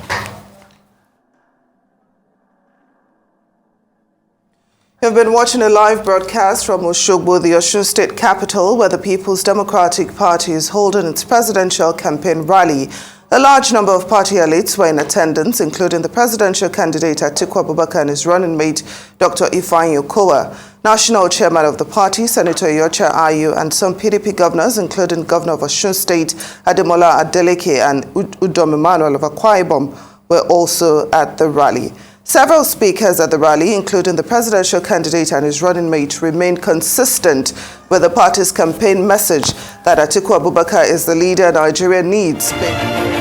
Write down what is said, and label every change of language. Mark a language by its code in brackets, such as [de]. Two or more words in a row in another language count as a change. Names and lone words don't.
[en] You've been watching a live broadcast from Osogbo, the Osun State capital, where the People's Democratic Party is holding its presidential campaign rally. A large number of party elites were in attendance, including the presidential candidate Atiku Abubakar and his running mate, Dr. Okowa. National chairman of the party, Senator Yocha Ayu, and some PDP governors, including Governor of Osun State, Ademola Adeleke, and Udom Emmanuel of Akwa Ibom, were also at the rally. Several speakers at the rally, including the presidential candidate and his running mate, remained consistent with the party's campaign message that Atiku Abubakar is the leader Nigeria needs.